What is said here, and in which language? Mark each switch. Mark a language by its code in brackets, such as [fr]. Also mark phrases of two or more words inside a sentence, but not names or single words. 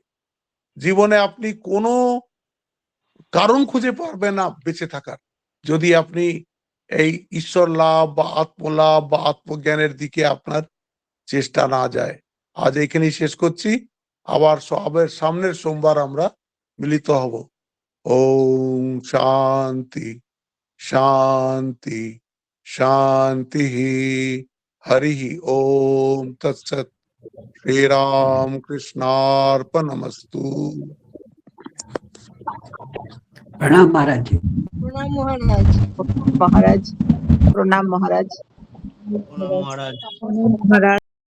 [bn] জীবনে আপনি কোনো কারণ খুঁজে পারবেন না বেঁচে থাকার, যদি আপনি এই ঈশ্বর লাভ বা আত্মলাভ বা আত্মজ্ঞানের দিকে আপনার চেষ্টা না যায়। আজ এখানেই শেষ করছি, আবার সবের সামনের সোমবার আমরা মিলিত হব। [sa] ওম শান্তি শান্তি শান্তি। হরি ওম তৎসৎ। श्रीराम कृष्णार्पणमस्तु। [hi] प्रणाम महाराज जी। प्रणाम महाराज। महाराज प्रणाम महाराज। प्रणाम महाराज। महाराज।